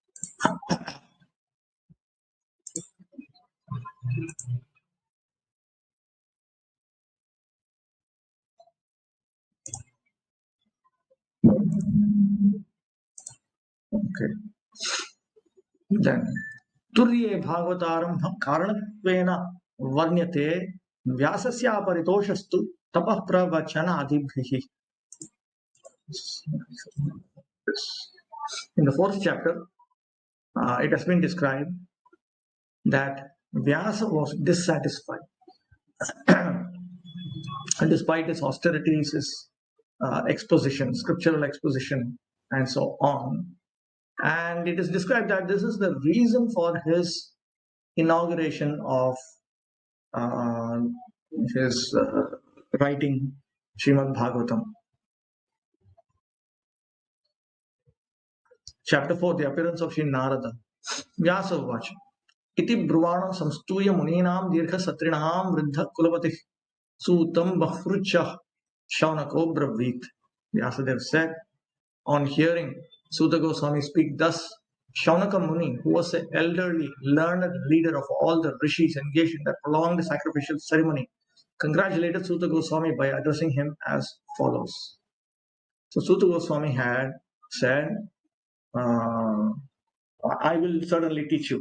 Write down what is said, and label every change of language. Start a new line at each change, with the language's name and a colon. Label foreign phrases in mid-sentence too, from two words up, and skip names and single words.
English: Okay. Then,
Sanskrit: तुर्ये भागवतारम्भ कारणत्वेन वर्ण्यते व्यासस्य परितोषस्तु तपः प्रवचन आदिभिः.
English: In the fourth chapter, it has been described that Vyasa was dissatisfied. And despite his austerities, his exposition, scriptural exposition, and so on. And it is described that this is the reason for his inauguration of his writing Srimad Bhagavatam. Chapter 4, the appearance of Sri Narada.
Sanskrit: व्यास उवाच. इति ब्रुवाणं संस्तूय मुनीनां दीर्घ सत्रिणाम् वृद्धः कुलपतिः सूतं बह्वृचः शौनको ब्रवीत्.
English: Vyasadeva said, On hearing Suta Goswami speak thus, Shaunaka Muni, who was the elderly, learned leader of all the rishis engaged in that prolonged sacrificial ceremony, congratulated Suta Goswami by addressing him as follows. So Suta Goswami had said, I will certainly teach you.